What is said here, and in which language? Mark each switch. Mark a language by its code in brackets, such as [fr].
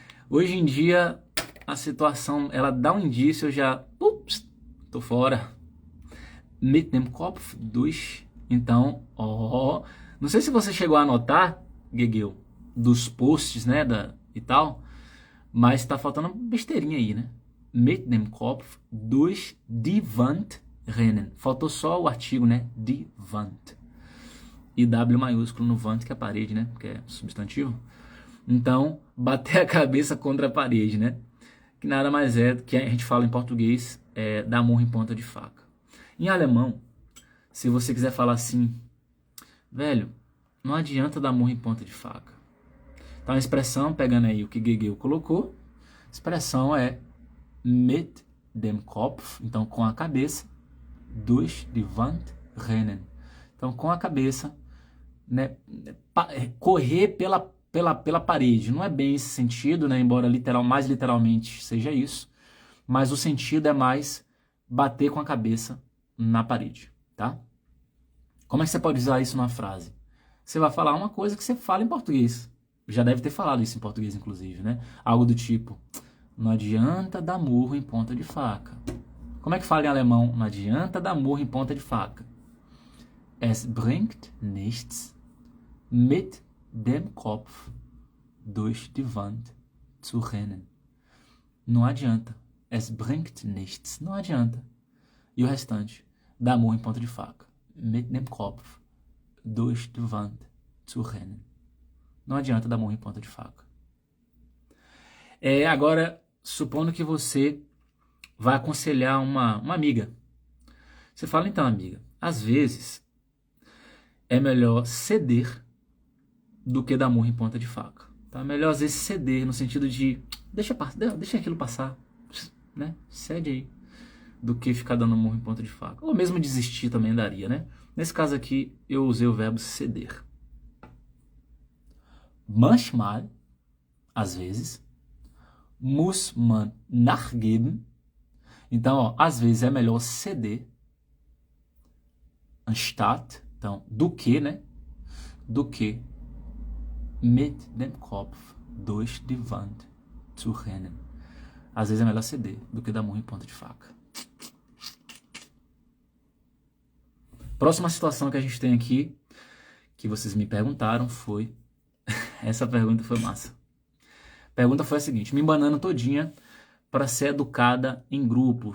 [pt] Hoje em dia, a situação, ela dá um indício, eu já, tô fora. [de] Mit dem Kopf durch. [pt] Então, não sei se você chegou a anotar, Guegueu, dos posts, né, e tal, mas tá faltando besteirinha aí, né? [de] Mit dem Kopf durch die Wand rennen. [pt] Faltou só o artigo, né? Die Wand. E W maiúsculo no Wand, que é a parede, né? Que é substantivo. Então, bater a cabeça contra a parede, né? Que nada mais é do que a gente fala em português, dar murro em ponta de faca. Em alemão, se você quiser falar assim, velho, não adianta dar murro em ponta de faca. Então, a expressão, pegando aí o que Guegueu colocou, a expressão é [de] mit dem Kopf, [pt] então com a cabeça, [de] durch die Wand rennen. [pt] Então, com a cabeça, né, correr pela parede. Não é bem esse sentido, né, embora mais literalmente seja isso, mas o sentido é mais bater com a cabeça na parede, tá? Como é que você pode usar isso numa frase? Você vai falar uma coisa que você fala em português. Já deve ter falado isso em português, inclusive, né? Algo do tipo, não adianta dar murro em ponta de faca. Como é que fala em alemão? Não adianta dar murro em ponta de faca. [de] Es bringt nichts, mit dem Kopf durch die Wand zu rennen. [pt] Não adianta. [de] Es bringt nichts. [pt] Não adianta. E o restante? Dar murro em ponta de faca. [de] Mit dem Kopf durch die Wand zu rennen. [pt] Não adianta dar murro em ponta de faca. Agora, supondo que você vai aconselhar uma amiga. Você fala, então, amiga, às vezes é melhor ceder do que dar murro em ponta de faca. Tá? Melhor, às vezes, ceder no sentido de deixa aquilo passar, né? Cede aí, do que ficar dando murro em ponta de faca. Ou mesmo desistir também daria, né? Nesse caso aqui, eu usei o verbo ceder. [de] Manchmal, [pt] às vezes, [de] muss man nachgeben. [pt] Então, às vezes é melhor ceder, anstatt, então, do que, né? Do que [de] mit dem Kopf durch die Wand zu rennen. [pt] Às vezes é melhor ceder do que dar murro em ponta de faca. Próxima situação que a gente tem aqui, que vocês me perguntaram, foi... Essa pergunta foi massa. A pergunta foi a seguinte: me embanando todinha para ser educada em grupo.